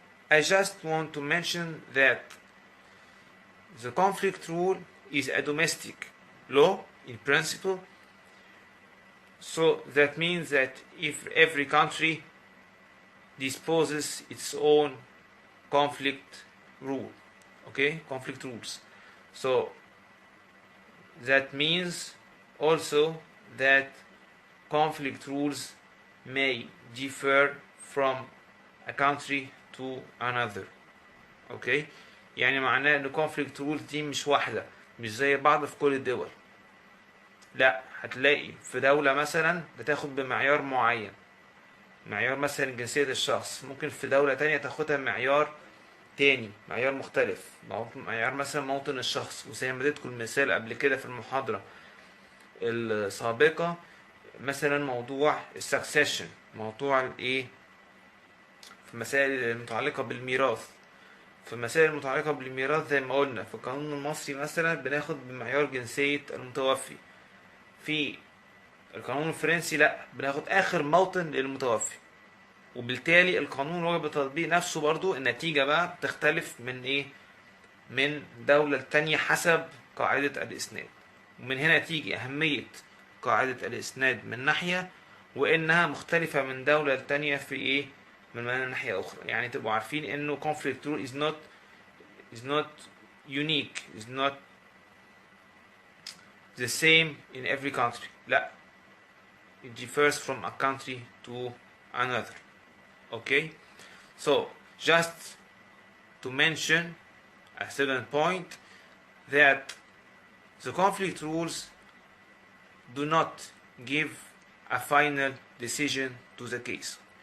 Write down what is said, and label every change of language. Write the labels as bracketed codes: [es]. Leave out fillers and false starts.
[en] I just want to mention that the conflict rule is a domestic law in principle, so that means that if every country disposes its own conflict rule, okay, conflict rules. So that means also that conflict rules may differ from a country to another. [ar] اوكي يعني معناه ان conflict rules دي مش واحدة، مش زي بعض في كل الدول. لا، هتلاقي في دولة مثلا بتاخد بمعيار معين، معيار مثلا جنسية الشخص، ممكن في دولة تانية تاخدها بمعيار تاني، معيار مختلف، معيار مثلا موطن الشخص. وزي ما اديتكم المثال قبل كده في المحاضرة السابقة، مثلا موضوع السكسيشن، موضوع الايه، في مسائل المتعلقة بالميراث. في المسائل المتعلقة بالميراث زي ما قلنا في القانون المصري مثلا بناخد بمعيار جنسية المتوفي، في القانون الفرنسي لا، بناخد آخر موطن للمتوفي. وبالتالي القانون واجب التطبيق نفسه برضو النتيجة بقى بتختلف من ايه، من دولة تانية حسب قاعدة الإسناد. ومن هنا تيجي أهمية قاعدة الإسناد من ناحية، وإنها مختلفة من دولة تانية في إيه، من ناحية أخرى. يعني تبقوا عارفين إنه [en] conflict rule is not unique, is not the same in every country. [ar] لا, [en] it differs from a country to another. Okay, so just to mention a second point, that the conflict rules do not give a final decision to the case.